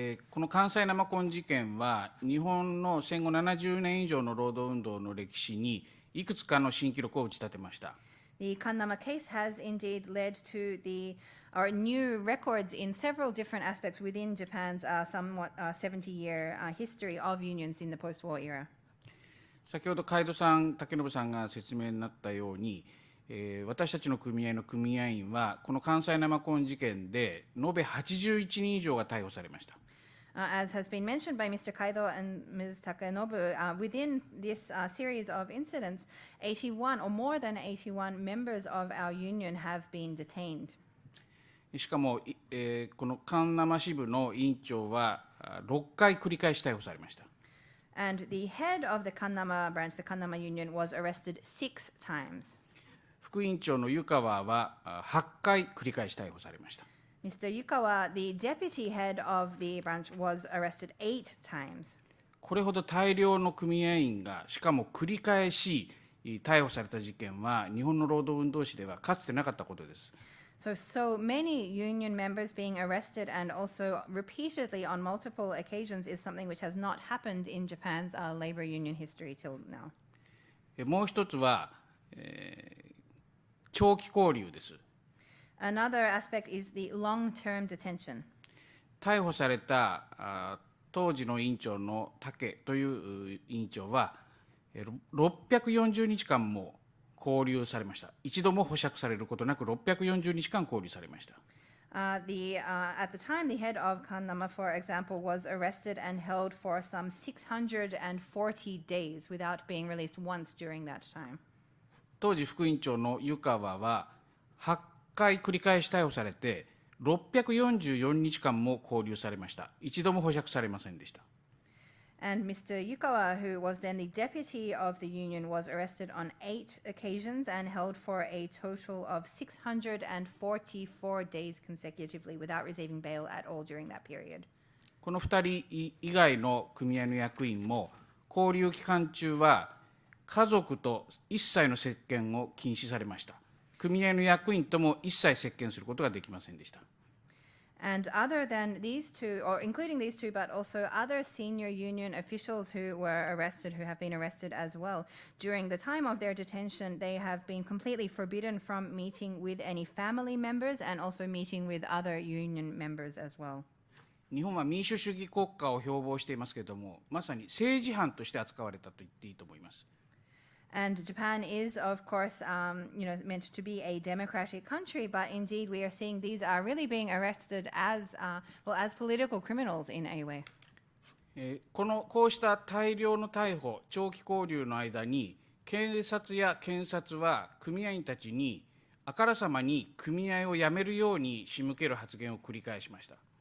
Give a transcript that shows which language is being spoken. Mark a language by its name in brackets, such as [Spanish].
[Japanese] この関西生コン事件は日本の戦後70年以上の労働運動の歴史にいくつかの新記録を打ち立てました。 [English] The Kannama case has indeed led to new records in several different aspects within Japan's somewhat 70-year history of unions in the post-war era. [Japanese] 先ほど海渡さん、竹信さんが説明になったように、私たちの組合の組合員はこの関西生コン事件で延べ81人以上が逮捕されました。 [English] As has been mentioned by Mr. Kaido and Ms. Takenobu, within this series of incidents, 81 or more than 81 members of our union have been detained. [Japanese] しかも、このカンナマ支部の委員長は6回繰り返し逮捕されました。 [English] And the head of the Kannama branch, the Kannama union, was arrested 6 times. [Japanese] 副委員長の湯川は8回繰り返し逮捕されました。 [English] Mr. Yukawa, the deputy head of the branch, was arrested 8 times. [Japanese] これほど大量の組合員がしかも繰り返し逮捕された事件は日本の労働運動史ではかつてなかったことです。 [English] So many union members being arrested and also repeatedly on multiple occasions is something which has not happened in Japan's labor union history till now. [Japanese] もう一つは、長期拘留です。 [English] Another aspect is the long-term detention. [Japanese] 逮捕された当時の委員長の竹という委員長は640日間も拘留されました。一度も保釈されることなく640日間拘留されました。 [English] At the time, the head of Kannama, for example, was arrested and held for some 640 days without being released once during that time. [Japanese] 当時副委員長の湯川は8回繰り返し逮捕されて644日間も拘留されました。一度も保釈されませんでした。 [English] And Mr. Yukawa, who was then the deputy of the union, was arrested on 8 occasions and held for a total of 644 days consecutively without receiving bail at all during that period. [Japanese] この2人以外の組合の役員も拘留期間中は家族と一切の接見を禁止されました。組合の役員とも一切接見することができませんでした。 [English] And other than these two, or including these two, but also other senior union officials who were arrested, who have been arrested as well, during the time of their detention, they have been completely forbidden from meeting with any family members and also meeting with other union members as well. [Japanese] 日本は民主主義国家を標榜していますけれども、まさに政治犯として扱われたと言っていいと思います。 [English] And Japan is, of course, meant to be a democratic country, but indeed we are seeing these are really being arrested as political criminals in a way. [Japanese] こうした大量の逮捕、長期拘留の間に、警察や検察は組合員たちにあからさまに組合を辞めるように仕向ける発言を繰り返しました。